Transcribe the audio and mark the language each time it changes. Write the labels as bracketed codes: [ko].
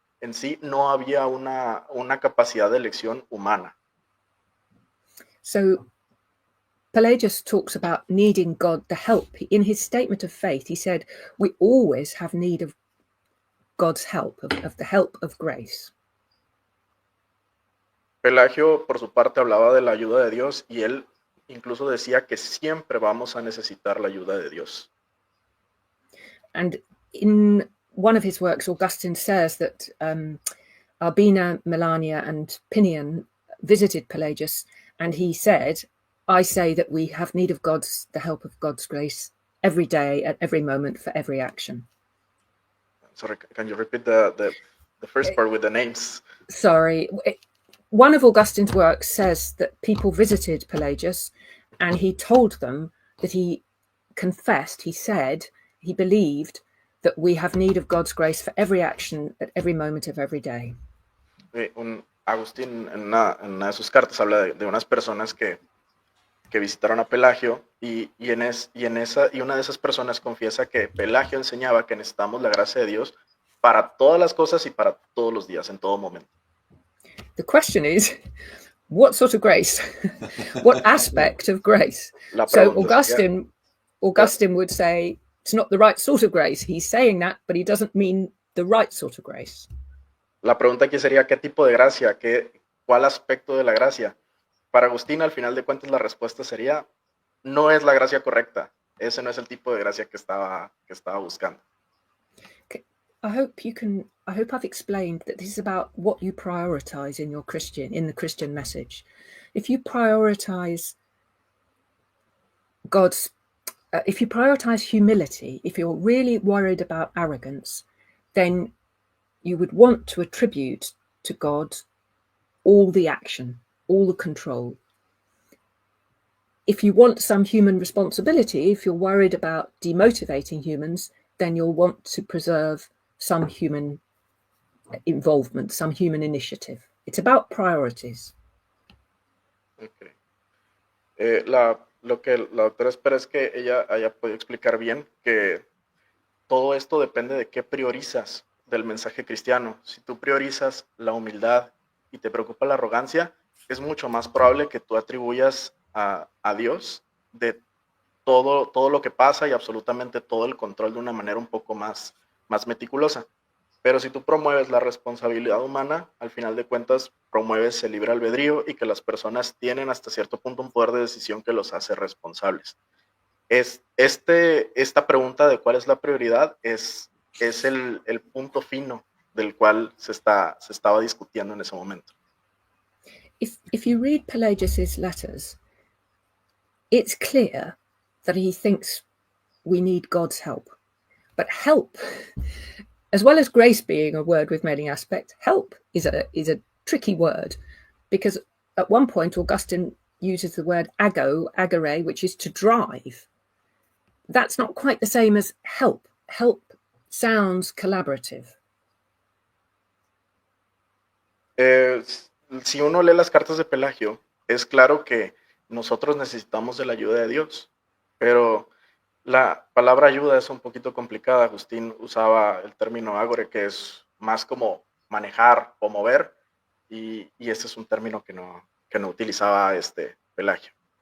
[es] En sí no había una capacidad de elección humana. [en] So Pelagius talks about needing God to help. In his statement of faith, he said, we always have need of God's help, of the help of grace. [es] Pelagio, por su parte, hablaba de la ayuda de Dios y él incluso decía que siempre vamos a necesitar la ayuda de Dios. [en] And in one of his works, Augustine says that Albina, Melania, and Pinion visited Pelagius, and he said, I say that we have need of the help of God's grace every day, at every moment, for every action. Sorry, can you repeat the first part with the names? Sorry. One of Augustine's works says that people visited Pelagius and he told them that he confessed, he said, he believed that we have need of God's grace for every action at every moment of every day. [es] Agustín en una de sus cartas habla de unas personas que visitaron a Pelagio y una de esas personas confiesa que Pelagio enseñaba que necesitamos la gracia de Dios para todas las cosas y para todos los días, en todo momento. [en] The question is, what sort of grace? What aspect of grace? So Augustine would say it's not the right sort of grace. He's saying that, but he doesn't mean the right sort of grace. [es] La pregunta aquí sería, ¿qué tipo de gracia? ¿Cuál aspecto de la gracia? Para Agustín, al final de cuentas, la respuesta sería, no es la gracia correcta. Ese no es el tipo de gracia que estaba buscando. [en] Okay. I hope I've explained that this is about what you prioritize in the Christian message. If you prioritize if you prioritize humility, if you're really worried about arrogance, then you would want to attribute to God all the action, all the control. If you want some human responsibility, if you're worried about demotivating humans, then you'll want to preserve some human involvement, some human initiative. It's about priorities. Okay. [es] Lo que la doctora espera es que ella haya podido explicar bien que todo esto depende de qué priorizas del mensaje cristiano. Si tú priorizas la humildad y te preocupa la arrogancia, es mucho más probable que tú atribuyas a Dios de todo lo que pasa y absolutamente todo el control de una manera un poco más meticulosa. Pero si tú promueves la responsabilidad humana, al final de cuentas promueves el libre albedrío y que las personas tienen hasta cierto punto un poder de decisión que los hace responsables. Esta pregunta de cuál es la prioridad es el punto fino del cual se estaba discutiendo en ese momento. [en] If you read Pelagius's letters, it's clear that he thinks we need God's help. But help, as well as grace being a word with many aspects, help is a tricky word, because at one point Augustine uses the word agere, which is to drive. That's not quite the same as help. Help sounds collaborative. [es] Si uno lee las cartas de Pelagio, es claro que nosotros necesitamos de la ayuda de Dios, pero la palabra ayuda es un poquito complicada. Agustín usaba el término agore, que es más como manejar o mover, y este es un término que no utilizaba Pelagio.